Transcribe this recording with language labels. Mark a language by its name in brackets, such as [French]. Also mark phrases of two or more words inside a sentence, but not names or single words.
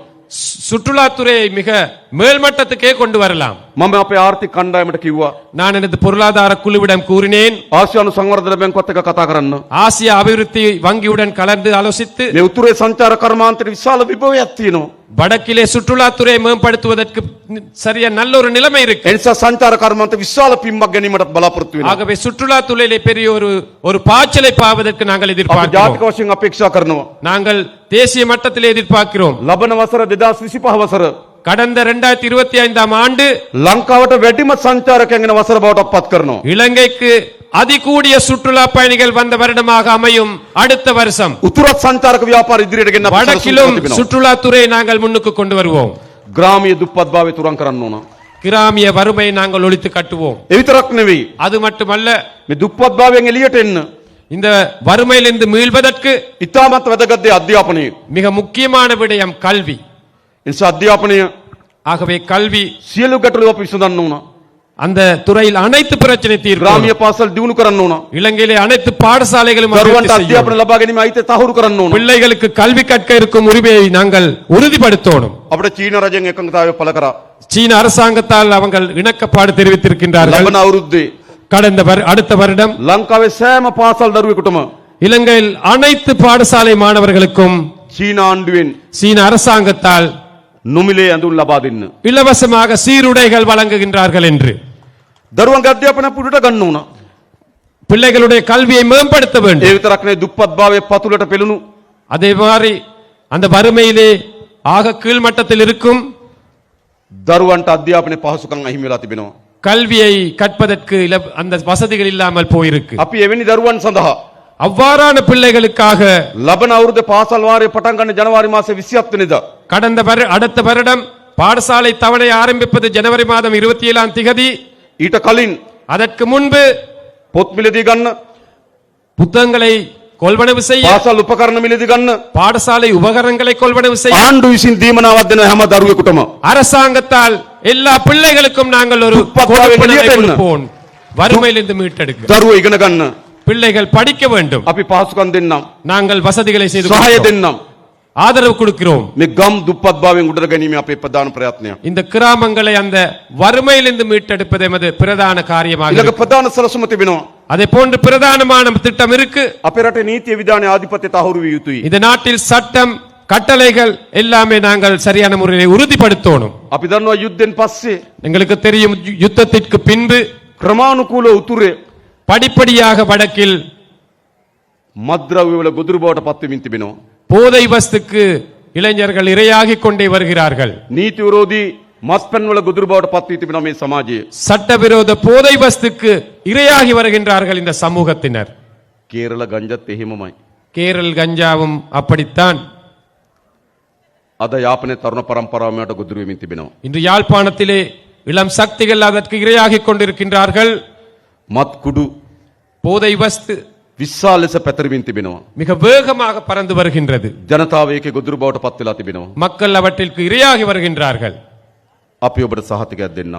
[Tamil] சுற்றுலாத்துறையை மிக மேல்மட்டத்துக்கே கொண்டு வரலாம். [Sinhala] මම අපේ ආර්ථික කණ්ඩායමට කිව්වා [Tamil] நான் எனது பொருளாதார குழுவிடம் கூறினேன், [Sinhala] ආසියානු සංවර්ධන බැංකුවත් එක්ක කතා කරන්න. [Tamil] ஆசிய அபிவிருத்தி வங்கியுடன் கலந்து ஆலோசித்து [Sinhala] මේ උතුරේ සංචාර කර්මාන්තයේ විශාල විභවයක් තියෙනවා. [Tamil] வடக்கிலே சுற்றுலாத்துறையை மேம்படுத்துவதற்கு சரியா நல்ல ஒரு நிலைமை இருக்கு. [Sinhala] ඒ නිසා සංචාර කර්මාන්ත විශාල පිම්මක් ගැනීමටත් බලාපොරොත්තු වෙනවා. [Tamil] ஆகவே சுற்றுலாத்துறையிலே பெரிய ஒரு பாய்ச்சலை பாவதற்கு நாங்கள் [Sinhala] අපි [Tamil] எதிர்பார்க்கிறோம். [Sinhala] ජාතික වශයෙන් අපේක්ෂා කරනවා. [Tamil] நாங்கள் தேசிய மட்டத்திலே எதிர்பார்க்கிறோம். [Sinhala] ලබන වසර 2025 වසර [Tamil] கடந்த 2025ஆம் ஆண்டு [Sinhala] ලංකාවට වැඩිම සංචාරකයන් එන වසර බවට පත් කරනවා. [Tamil] இலங்கைக்கு அதிகூடிய சுற்றுலா பயணிகள் வந்த வருடமாக அமையும் அடுத்த வருஷம். [Sinhala] උතුරත් සංචාරක ව්‍යාපාර ඉදිරියට ගෙන්න අපි [Tamil] வடக்கிலும் [Sinhala] සලසුන් තිබෙනවා. [Tamil] சுற்றுலாத்துறையை நாங்கள் முன்னுக்கு கொண்டு வருவோம். [Sinhala] ග්‍රාමීය දුප්පත්භාවය තුරන් කරන්න ඕන. [Tamil] கிராமிய வறுமையை நாங்கள் ஒழித்து கட்டுவோம். [Sinhala] ඒ විතරක් නෙවෙයි. [Tamil] அது மட்டுமல்ல, [Sinhala] මේ දුප්පත්භාවයෙන් එළියට එන්න [Tamil] இந்த வறுமையிலிருந்து மீள்வதற்கு [Sinhala] ඉතාමත් වැදගත් දේ අධ්‍යාපනය. [Tamil] மிக முக்கியமான விடயம் கல்வி. [Sinhala] ඒ නිසා අධ්‍යාපනය [Tamil] ஆகவே கல்வி [Sinhala] සියලු ගැටලු අපි විසඳන්න ඕන. [Tamil] அந்த துறையில் அனைத்து பிரச்சனை தீர்க்கும். [Sinhala] ග්‍රාමීය පාසල් දියුණු කරන්න ඕන. [Tamil] இலங்கையிலே அனைத்து பாடசாலைகளும் [Sinhala] දරුවන්ට [Tamil] அபிவிருத்தி செய்யும். [Sinhala] අධ්‍යාපන ලබා ගැනීම අයිතිය තහවුරු කරන්න ඕන. [Tamil] பிள்ளைகளுக்கு கல்வி கற்க இருக்கும் உரிமையை நாங்கள் உறுதிப்படுத்தணும். [Sinhala] අපිට චීන රජයෙන් එකඟතාවය පළ කරා. [Tamil] சீன அரசாங்கத்தால் அவங்க இணக்கப்பாடு தெரிவித்திருக்கின்றார்கள். [Sinhala] ලබන අවුරුද්දේ [Tamil] அடுத்த வருடம் [Sinhala] ලංකාවේ සෑම පාසල් දරුවෙකුටම [Tamil] இலங்கையில் அனைத்து பாடசாலை மாணவர்களுக்கும் [Sinhala] චීන ආණ්ඩුවෙන් [Tamil] சீன அரசாங்கத்தால் [Sinhala] නොමිලේ ඇඳුම් ලබා දෙන්න. [Tamil] இலவசமாக சீருடைகள் வழங்குகின்றார்கள் என்று. [Sinhala] දරුවන්ගේ අධ්‍යාපනය පුරුට ගන්න ඕන. [Tamil] பிள்ளைகளுடைய கல்வியை மேம்படுத்த [Sinhala] ඒ [Tamil] வேண்டும். [Sinhala] විතරක් නෙවෙයි දුප්පත්භාවයේ පතුලට පෙළුණු [Tamil] அதே மாதிரி அந்த வறுமையிலே ஆக கீழ்மட்டத்தில் இருக்கும் [Sinhala] දරුවන්ට අධ්‍යාපනයේ පහසුකම් අහිමි වෙලා තිබෙනවා. [Tamil] கல்வியை கற்பதற்கு அந்த வசதிகள் இல்லாமல் போயிருக்கு. [Sinhala] අපි එවැනි දරුවන් සඳහා [Tamil] அவ்வாறான பிள்ளைகளுக்காக [Sinhala] ලබන අවුරුද්දේ පාසල් වාරය පටන් ගන්න ජනවාරි මාසේ 27 වෙනිදා [Tamil] அடுத்த வருடம் பாடசாலை தவணை ஆரம்பிப்பது ஜனவரி மாதம் 27ஆம் திகதி. [Sinhala] ඊට කලින් [Tamil] அதற்கு முன்பு [Sinhala] පොත් මිලදී ගන්න, [Tamil] புத்தகங்களை கொள்வனவு செய்ய, [Sinhala] පාසල් උපකරණ මිලදී ගන්න [Tamil] பாடசாலை உபகரணங்களை கொள்வனவு செய்ய [Sinhala] ආණ්ඩුව විසින් දීමනාවක් දෙන හැම දරුවෙකුටම [Tamil] அரசாங்கத்தால் எல்லா பிள்ளைகளுக்கும் நாங்கள் ஒரு துப்பத்தாவை கொடுப்பனவை வெளியே கொடுப்போம். வறுமையிலிருந்து மீட்டெடுக்க [Sinhala] දරුවෝ ඉගෙන ගන්න [Tamil] பிள்ளைகள் படிக்க வேண்டும். [Sinhala] අපි පහසුකම් දෙන්නම්, [Tamil] நாங்கள் வசதிகளை செய்து [Sinhala] සහාය [Tamil] கொடுக்கிறோம். [Sinhala] දෙන්නම්. [Tamil] ஆதரவு கொடுக்கிறோம். [Sinhala] මේ ගම් දුප්පත්භාවයෙන් උඩට ගැනීම අපේ ප්‍රධාන ප්‍රයත්නයක්. [Tamil] இந்த கிராமங்களை அந்த வறுமையிலிருந்து மீட்டெடுப்பது எமது பிரதான காரியமாக [Sinhala] ඊළඟ [Tamil] இருக்கு. [Sinhala] ප්‍රධාන සලසුම තිබෙනවා. [Tamil] அதே போன்று பிரதானமான திட்டம் இருக்கு. [Sinhala] අපේ රටේ නීතිය විධානයේ ආධිපත්‍ය තහවුරු විය යුතුයි. [Tamil] இந்த நாட்டில் சட்டம் கட்டளைகள் எல்லாமே நாங்கள் சரியான முறையில் உறுதிப்படுத்தணும். [Sinhala] අපි දන්නවා යුද්ධෙන් පස්සේ [Tamil] எங்களுக்கு தெரியும் யுத்தத்திற்கு பின்பு [Sinhala] ක්‍රමානුකූල උතුරේ [Tamil] படிப்படியாக வடக்கில் [Sinhala] මත්ද්‍රව්‍ය වල ගොදුරු බවට පත් වෙමින් තිබෙනවා. [Tamil] போதை வஸ்துக்கு இளைஞர்கள் இரையாகிக் கொண்டே வருகிறார்கள். [Sinhala] නීති විරෝධී මත්පැන් වල ගොදුරු බවට පත් වී තිබෙනවා මේ සමාජයේ. [Tamil] சட்டவிரோத போதை வஸ்துக்கு இரையாகி வருகின்றார்கள் இந்த சமூகத்தினர். [Sinhala] කේරළ ගංජත් එහෙමමයි. [Tamil] கேரள் கஞ்சாவும் அப்படித்தான். [Sinhala] අද යාපනයේ තරුණ පරම්පරාවමට ගොදුරු වෙමින් තිබෙනවා. [Tamil] இன்று யாழ்ப்பாணத்திலே இளம் சக்திகள் அதற்கு இரையாகிக் கொண்டிருக்கின்றார்கள். [Sinhala] මත් කුඩු [Tamil] போதை வஸ்து [Sinhala] විශාල ලෙස පැතිරෙමින් තිබෙනවා. [Tamil] மிக வேகமாக பறந்து வருகின்றது. [Sinhala] ජනතාව ඒකේ ගොදුරු බවට පත් වෙලා තිබෙනවා. [Tamil] மக்கள் அவற்றிற்கு இரையாகி வருகின்றார்கள். [Sinhala] අපි ඔබට සහතිකයක් දෙන්නම්.